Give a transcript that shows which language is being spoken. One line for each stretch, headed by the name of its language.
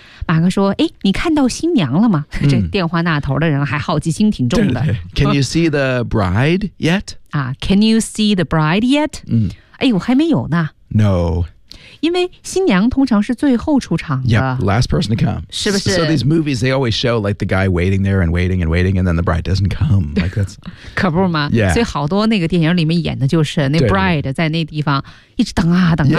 Chinese: 马哥说，哎，你看到新娘了吗？这电话那头的人还好奇心挺重的。
English: 对对对。Can you see the bride yet? Can you see the bride yet?
Chinese: 哎，我还没有呢。
English: No.
Chinese: 因为新娘通常是最后出场的。
English: Yeah, last person to come.
Chinese: 是不是
English: so these movies, they always show like the guy waiting there and waiting and waiting, and then the bride doesn't come. Like that's,
Chinese: 可不吗
English: Yeah.
Chinese: 所以好多那个电影里面演的就是那 bride 在那地方一直等啊等啊。